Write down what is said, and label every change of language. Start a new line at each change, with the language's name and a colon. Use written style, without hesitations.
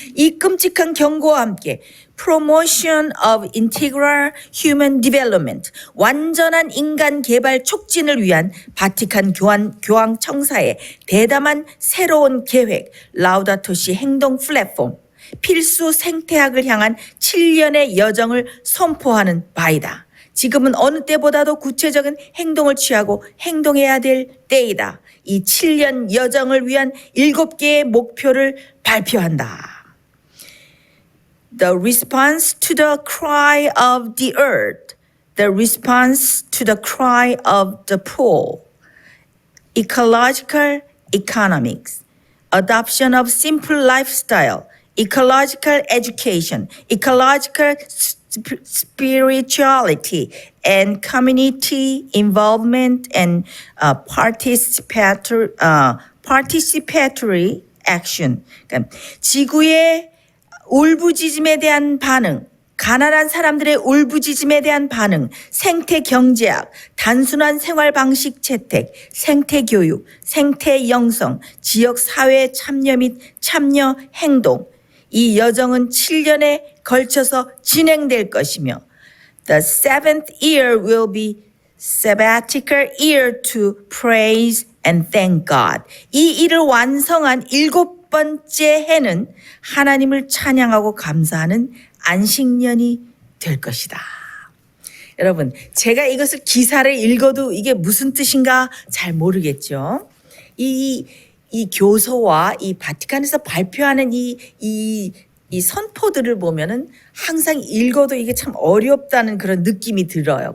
Korean: 이 끔찍한 경고와 함께 Promotion of Integral Human Development, 완전한 인간 개발 촉진을 위한 바티칸 교황 청사의 대담한 새로운 계획, 라우다토 시 행동 플랫폼, 필수 생태학을 향한 7년의 여정을 선포하는 바이다. 지금은 어느 때보다도 구체적인 행동을 취하고 행동해야 될 때이다. 이 7년 여정을 위한 7개의 목표를 발표한다.
English: The response to the cry of the earth, the response to the cry of the poor, ecological economics, adoption of simple lifestyle, ecological education, ecological spirituality, and community involvement and participatory action.
Korean: 그러니까 지구의 울부짖음에 대한 반응, 가난한 사람들의 울부짖음에 대한 반응, 생태 경제학, 단순한 생활 방식 채택, 생태 교육, 생태 영성, 지역 사회 참여 및 참여 행동. 이 여정은 7년에 걸쳐서 진행될 것이며
English: The seventh year will be sabbatical year to praise and thank God.
Korean: 이 일을 완성한 7번째 해는 하나님을 찬양하고 감사하는 안식년이 될 것이다. 여러분, 제가 이것을 기사를 읽어도 이게 무슨 뜻인가 잘 모르겠죠. 이 교서와 이 바티칸에서 발표하는 이 선포들을 보면은 항상 읽어도 이게 참 어렵다는 그런 느낌이 들어요.